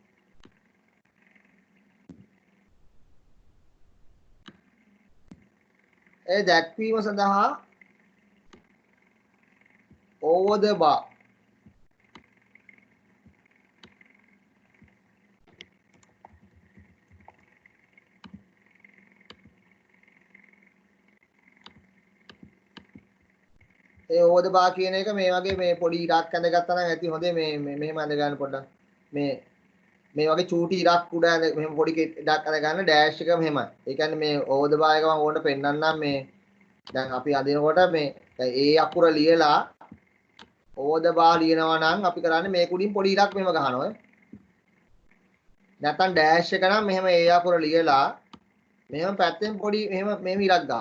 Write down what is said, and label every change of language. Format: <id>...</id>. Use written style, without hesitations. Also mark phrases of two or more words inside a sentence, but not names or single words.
<si>ඒ දැක්වීම සඳහා</si> <en>over the bar</en> <si>ඒ</si> <en>over the</en> <si>bar කියන එක මේ වගේ මේ පොඩි ඉරක් ඇඳගත්තා නම් ඇති හොඳේ මේ මෙහෙම ඇඳ ගන්න පොඩ්ඩක් මේ වගේ චූටි ඉරක් උඩ මෙහෙම පොඩි ඉරක් අඳ ගන්න ඩෑෂ් එක මෙහෙමයි. ඒ කියන්නේ මේ</si> <en>over the bar</en> <si>එක මම ඕකට පෙන්නන්නම් මේ දැන් අපි අදිනකොට මේ ඒ අකුර ලියලා</si> <en>over the bar</en> <si>ලියනවා නම් අපි කරන්නේ මේක උඩින් පොඩි ඉරක් මෙහෙම ගහනවා. නැත්නම් ඩෑෂ් එක නම් මෙහෙම ඒ අකුර ලියලා මෙහෙම පැත්තෙන් පොඩි මෙහෙම ඉරක් ගන්නවා.</si>